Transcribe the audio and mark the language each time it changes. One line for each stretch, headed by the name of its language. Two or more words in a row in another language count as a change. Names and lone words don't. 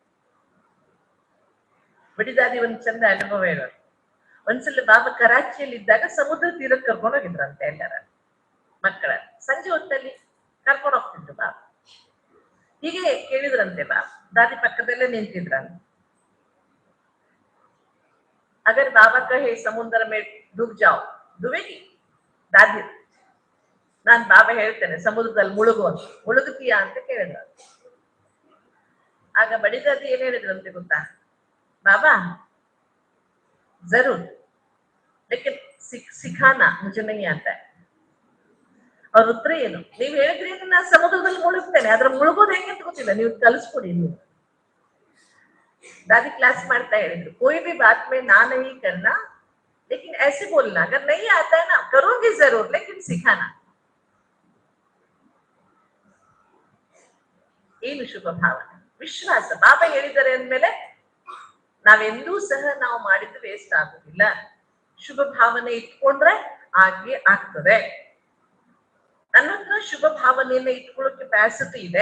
Kannada: ಬಡಿದಾದಿ ಒಂದ್ ಚಂದ ಅನುಭವ ಹೇಳೋದು. ಒಂದ್ಸಲ ಬಾಬಾ ಕರಾಚಿಯಲ್ಲಿ ಇದ್ದಾಗ ಸಮುದ್ರ ತೀರಕ್ಕೆ ಕರ್ಕೊಂಡು ಹೋಗಿದ್ರಂತೆ ಎಲ್ಲರ ಮಕ್ಕಳ. ಸಂಜೆ ಹೊತ್ತಲ್ಲಿ ಕರ್ಕೊಂಡು ಹೋಗ್ತಿದ್ರು ಬಾಬಾ. ಹೀಗೆ ಕೇಳಿದ್ರಂತೆ ಬಾಬಾ, ದಾದಿ ಪಕ್ಕದಲ್ಲೇ ನಿಂತಿದ್ರಂತೆ.
Hindi: अगर बाबा कहे समुद्र में डूब जाओ, डूबेगी दादी?
Kannada: ನಾನ್ ಬಾಬಾ ಹೇಳ್ತೇನೆ ಸಮುದ್ರದಲ್ಲಿ ಮುಳುಗು ಅಂತ. ಮುಳುಗುತ್ತೀಯಾ ಅಂತ ಕೇಳಿದ್ರ. ಆಗ ಬಡಿದಾದಿ ಏನ್ ಹೇಳಿದ್ರಂತೆ ಗೊತ್ತಾ?
Hindi: बाबा ज़रूर लेकिन सिखाना मुझे नहीं आता.
Kannada: ಅವ್ರ ಉತ್ತರ ಏನು? ನೀವ್ ಹೇಳಿದ್ರಿ ನಾನು ಸಮುದ್ರದಲ್ಲಿ ಮುಳುಗ್ತೇನೆ, ಅದ್ರ ಮುಳುಗೋದು ಹೆಂಗೆ ಅಂತ ಗೊತ್ತಿಲ್ಲ, ನೀವು ಕಲಿಸ್ಕೊಡಿ. ನೀವು दादी क्लास ಮಾಡ್ತಾ ಹೇಳಿದ್ರು,
Hindi: कोई भी बात में ना नहीं करना, लेकिन ऐसे बोलना, अगर नहीं आता है ना करोगे जरूर, लेकिन सिखाना.
Kannada: ಏನು ಶುಭ ಭಾವನೆ? ವಿಶ್ವಾಸ. ಬಾಬಾ ಹೇಳಿದ್ದಾರೆ ಅಂದ್ಮೇಲೆ ನಾವೆಂದೂ ಸಹ ನಾವು ಮಾಡಿದ್ದು ವೇಸ್ಟ್ ಆಗುದಿಲ್ಲ. ಶುಭ ಭಾವನೆ ಇಟ್ಕೊಂಡ್ರೆ ಹಾಗೆ ಆಗ್ತದೆ. ನನ್ನ ಹತ್ರ ಶುಭ ಭಾವನೆಯನ್ನ ಇಟ್ಕೊಳ್ಳೋ ಕೆಪಾಸಿಟಿ ಇದೆ.